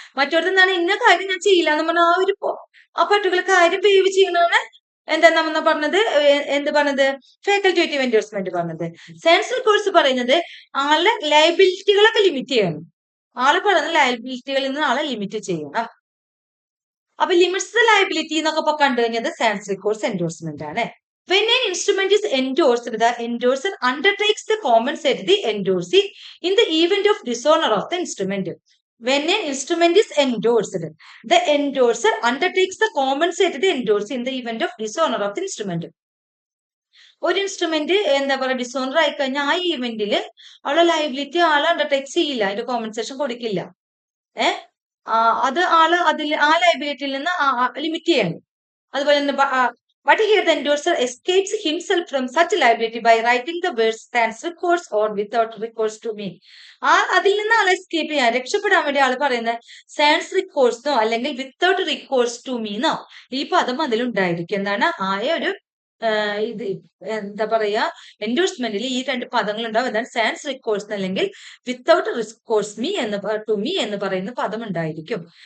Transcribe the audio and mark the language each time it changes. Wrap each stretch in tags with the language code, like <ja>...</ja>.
<ml>മറ്റൊരുന്നാണ് ഇന്ന കാര്യം ഞാൻ ചെയ്യില്ല എന്ന് പറഞ്ഞാൽ ആ പർട്ടിക്കുലർ കാര്യം വേവ് ചെയ്യുന്നതാണ് എന്താ നമ്മൾ പറഞ്ഞത്, എന്ത് പറഞ്ഞത്, ഫാക്കൽറ്റേറ്റീവ് എൻഡോഴ്സ്മെന്റ് പറഞ്ഞത്. സാൻസ് റിക്കോഴ്സ് പറയുന്നത് ആളുടെ ലയബിലിറ്റികളൊക്കെ ലിമിറ്റ് ചെയ്യണം. ആള് പറയുന്ന ലയബിലിറ്റികളിൽ നിന്ന് ആളെ ലിമിറ്റ് ചെയ്യണം. അപ്പൊ ലിമിറ്റ്സ് ദ ലയബിലിറ്റി എന്നൊക്കെ കണ്ടു കഴിഞ്ഞത് സാൻസ് റിക്കോഴ്സ് എൻഡോഴ്സ്മെന്റ് ആണ്.</ml> <en>When an instrument is endorsed, the endorser undertakes to compensate the endorsee in the event of dishonor of the instrument. When an instrument is endorsed, the endorser undertakes to compensate the endorsee in the event of dishonor of the instrument.</en> <ml>ഒരു instrument എന്താ പറയുക dishonour ആയി കഴിഞ്ഞാൽ ആ ഈവന്റില് അവളെ liability ആള് undertake ചെയ്യില്ല, അതിന്റെ കോമ്പൻസേഷൻ കൊടുക്കില്ല. അത് ആള് അതിൽ ആ ലയബിലിറ്റിയിൽ നിന്ന് ലിമിറ്റ് ചെയ്യണം. അതുപോലെ തന്നെ</ml> <en>but here the endorser escapes himself from such liability by writing the words sans recourse or without recourse to me.</en> <ml>അതിൽ നിന്ന് ആളെ എസ്കേപ്പ് ചെയ്യാൻ, രക്ഷപ്പെടാൻ വേണ്ടി ആള് പറയുന്നത് സാൻസ് റിക്കോഴ്സോ അല്ലെങ്കിൽ വിത്തൗട്ട് റിക്കോഴ്സ് ടു മീന്നോ ഈ പദം അതിലുണ്ടായിരിക്കും. എന്താണ്, ആയ ഒരു ഇത് എന്താ പറയാ എൻഡോഴ്സ്മെന്റിൽ ഈ രണ്ട് പദങ്ങൾ ഉണ്ടാവും. എന്താണ് സാൻസ് റിക്കോഴ്സ് അല്ലെങ്കിൽ without recourse me to me എന്ന് പറയുന്ന പദം ഉണ്ടായിരിക്കും.</ml>